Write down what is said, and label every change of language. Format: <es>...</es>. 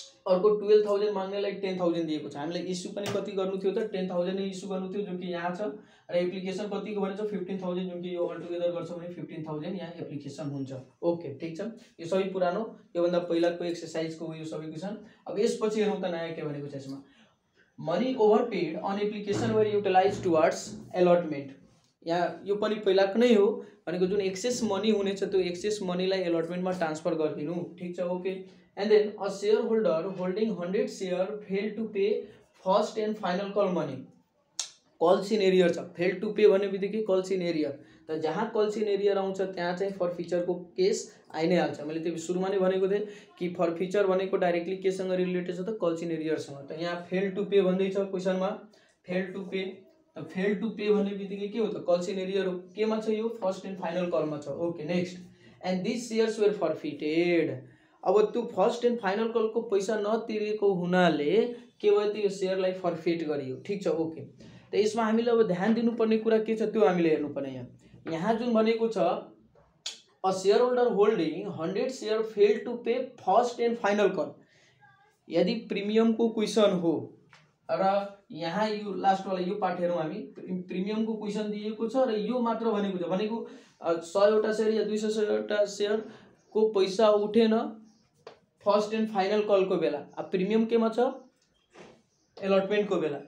<ne>अर्को 12000 माग्नेलाई 10000 दिएको छ हामीले इस्यु पनि कति गर्नु थियो त 10000 नै इस्यु गर्नु थियो जुन कि यहाँ छ र एप्लिकेसन कतिको भनेछ 15000 जुन कि यो अल टुगेदर गर्छ भने 15000 यहाँ एप्लिकेसन हुन्छ ओके ठीक छ यो सबै पुरानो यो भन्दा पहिलाको एक्सरसाइजको यो सबै क्वेशन अब यसपछि हेरौं त नयाँ के भनेको छ यसमा</ne> <en>money overpaid on application where utilise towards allotment</en> <ne>यहाँ यो पनि पहिलाको नै हो भनेको जुन एक्सेस मनी हुनेछ त्यो एक्सेस मनीलाई एलटमेन्टमा ट्रान्सफर गरिदिनु। ठिक छ, okay.</ne> <en>And then a share holder holding 100 share fail to pay first and final call money.</en> <ne>Calls in arrear छ, फेल टु पे भन्ने बित्तिकै कल्स इन एरियर, त जहाँ कल्स इन एरियर आउँछ त्यहाँ चाहिँ फर फिचरको केस आइ नै हाल्छ। मैले त्यो सुरुमा नै भनेको थिएँ कि फर फिचर भनेको डाइरेक्टली केसँग रिलेटेड छ त कल्स इन एरियरसँग। त यहाँ फेल टु पे भन्दैछ क्वेसनमा, फेल टु पे। त फेल टु पे भन्ने बित्तिकै के हो त कल्स इन एरियर हो, केमा छ यो फर्स्ट एन्ड फाइनल कलमा छ।</ne> <en>Okay, next. And this shares were forfeited.</en> <ne>अब त्यो फर्स्ट एन्ड फाइनल कलको पैसा नतिरेको हुनाले के भयो त यो सेयरलाई फर्फिट गरियो। ठिक छ, ओके। त यसमा हामीले अब ध्यान दिनुपर्ने कुरा के छ त्यो हामीले हेर्नुपर्ने। यहाँ जुन भनेको छ</ne> <en>a share holder holding 100 share fail to pay first and final call,</en> <ne>यदि प्रिमियमको क्वेसन हो र यहाँ यो लास्टवाला यो पार्ट हेरौँ हामी, प्रिमियमको क्वेसन दिएको छ र यो मात्र भनेको छ, भनेको 100वटा सेयर या 200वटा सेयरको पैसा उठेन फर्स्ट एन्ड फाइनल कलको बेला, अब प्रिमियम केमा छ एलटमेन्टको बेला।</ne>